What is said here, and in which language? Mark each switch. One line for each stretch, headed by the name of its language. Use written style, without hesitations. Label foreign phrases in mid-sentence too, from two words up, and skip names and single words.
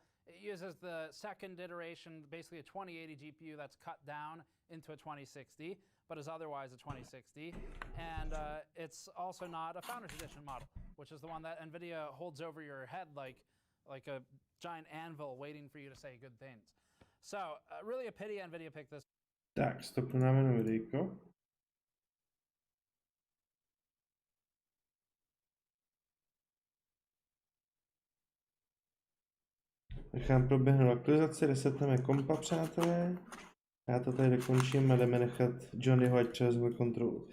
English: It uses the second iteration, basically a 2080 GPU that's cut down into a 2060, but is otherwise a 2060. And it's also not a Founders Edition model, which is the one that NVIDIA holds over your head like a giant anvil waiting for you to say good things. So really a pity NVIDIA picked this.
Czech: Tak, stopneme na videjko. Nechám proběhnout aktualizaci, resetneme kompa, přátelé. Já to tady dokončím a jdeme nechat Johnnyho, ať převezme kontrolu.